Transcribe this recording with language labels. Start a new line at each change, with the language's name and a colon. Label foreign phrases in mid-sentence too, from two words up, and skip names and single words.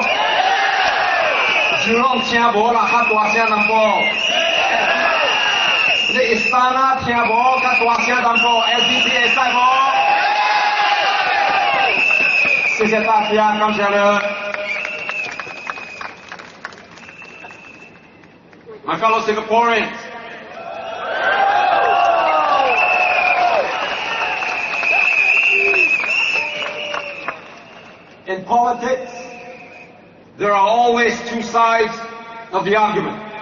Min Nan Chinese: 就拢声无啦，较大声淡薄。你istana 听无，较大声淡薄 ，SDP 会使无？谢谢大家，感谢了。
English: My fellow Singaporeans, in politics, there are always two sides of the argument.